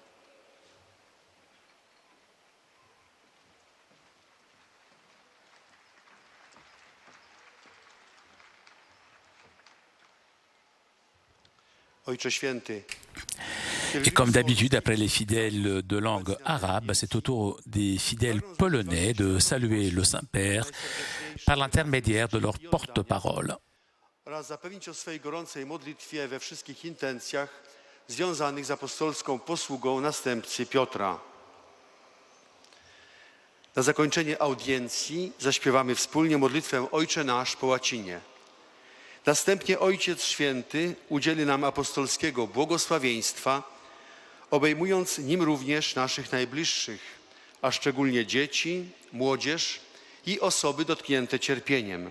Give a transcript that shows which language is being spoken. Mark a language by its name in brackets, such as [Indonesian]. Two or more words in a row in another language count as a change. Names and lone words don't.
[Polish] Ojcze Święty. [French] Et comme d'habitude, après les fidèles de langue arabe, c'est au tour des fidèles polonais de saluer le Saint-Père par l'intermédiaire de leur porte-parole. [Polish] Oraz zapewnić o swej gorącej modlitwie we wszystkich intencjach związanych z apostolską posługą następcy Piotra. Na zakończenie audiencji zaśpiewamy wspólnie modlitwę Ojcze Nasz po łacinie. Następnie Ojciec Święty udzieli nam apostolskiego błogosławieństwa, obejmując nim również naszych najbliższych, a szczególnie dzieci, młodzież i osoby dotknięte cierpieniem.